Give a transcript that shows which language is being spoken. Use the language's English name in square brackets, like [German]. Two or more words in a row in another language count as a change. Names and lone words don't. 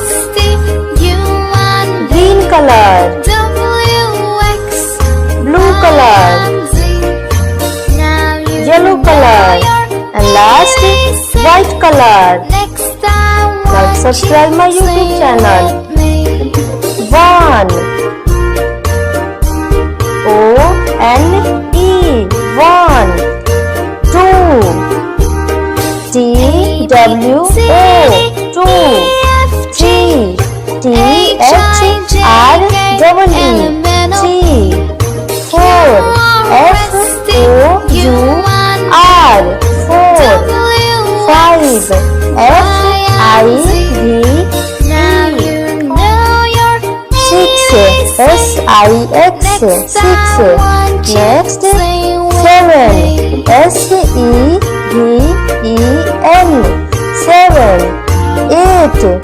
[English] Green color. Blue color. Yellow color. And last, white color. Like subscribe my YouTube channel. 1 O-N-E 1 2 T-W-O 2 3 T-H-R-E-E 3 4 F-O-U-R 4 5 F-I-V-E 6 S-I-X 6 Next 7 S-E-V-E-N 7 8